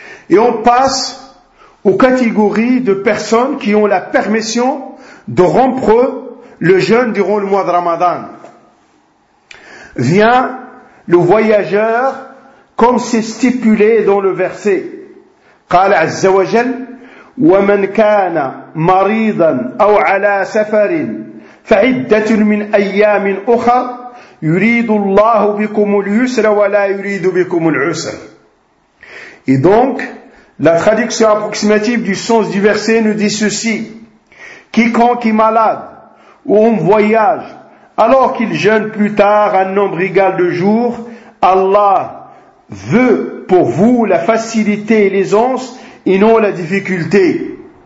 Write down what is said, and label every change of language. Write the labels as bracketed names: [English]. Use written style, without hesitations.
[French] Et on passe aux catégories de personnes qui ont la permission de rompre le jeûne durant le mois de Ramadan. Vient le voyageur comme c'est stipulé dans le verset. [Arabic] قال عز وجل ومن كان مريضا أو على سفر فعدة من أيام أخرى يريد الله بكم اليسر ولا يريد بكم العسر. [French] Et donc, la traduction approximative du sens du verset nous dit ceci. Quiconque est malade ou en voyage, alors qu'il jeûne plus tard un nombre égal de jours, Allah veut pour vous la facilité et l'aisance et non la difficulté.